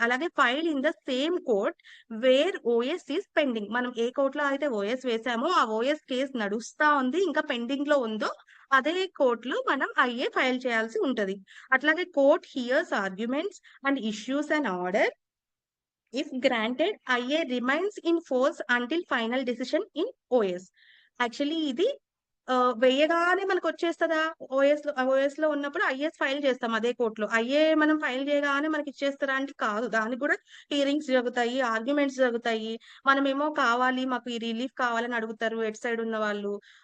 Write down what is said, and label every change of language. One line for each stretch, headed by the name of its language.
English: అలాగే file in the same court where OS is pending.
Telugu: మనం ఏ కోర్ట్‌లో అయితే ఓఎస్ వేసామో ఆ ఓఎస్ కేస్ నడుస్తా ఉంది. ఇంకా పెండింగ్‌లో ఉందో అదే కోర్ట్‌లో మనం ఐఏ ఫైల్ చేయాల్సి ఉంటది.
English: అట్లాగే court hears arguments and issues an order. If granted, IA remains in force until final decision in OS.
Telugu: Actually ఇది వేయగానే మనకొచ్చేస్తదా? ఓఎస్‌లో ఉన్నప్పుడు ఐఏఎస్ ఫైల్ చేస్తాం అదే కోర్ట్‌లో. ఐఏ మనం ఫైల్ చేయగానే మనకిచ్చేస్తరా అంటే కాదు. దానికి కూడా హియరింగ్స్ జరుగుతాయి, ఆర్గ్యుమెంట్స్ జరుగుతాయి. మనమేమో కావాలి, మాకు ఈ రిలీఫ్ కావాలని అడుగుతారు ఎటు సైడ్ ఉన్నవాళ్ళు.